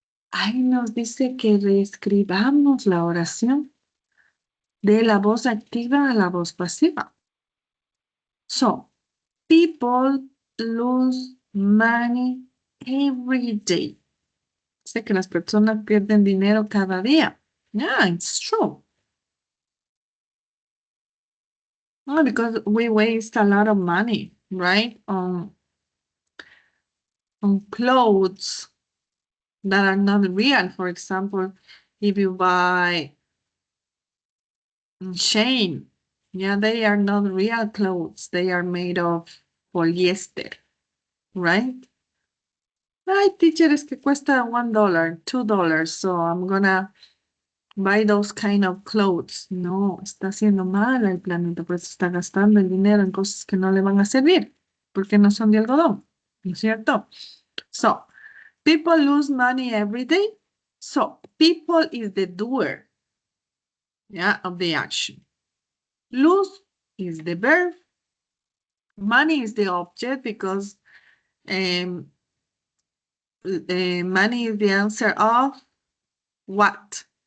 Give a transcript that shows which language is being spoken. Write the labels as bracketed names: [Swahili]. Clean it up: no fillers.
[Spanish] Ahí nos dice que reescribamos la oración de la voz activa a la voz pasiva. [English] So, people lose money every day. [Spanish] Sé que las personas pierden dinero cada día. [English] Yeah, it's true. No, because we waste a lot of money, right? On clothes that are not real. For example, if you buy Shane, yeah, they are not real clothes. They are made of polyester, right? [Spanish] Ay, teacher, es que cuesta $1, $2, [English] so I'm gonna buy those kind of clothes. [Spanish] No, está haciendo mal al planeta, pues está gastando el dinero en cosas que no le van a servir, porque no son de algodón, ¿no es cierto? [English] So, People lose money every day. So people is the doer, yeah, of the action. Lose is the verb. Money is the object because money is the answer of what?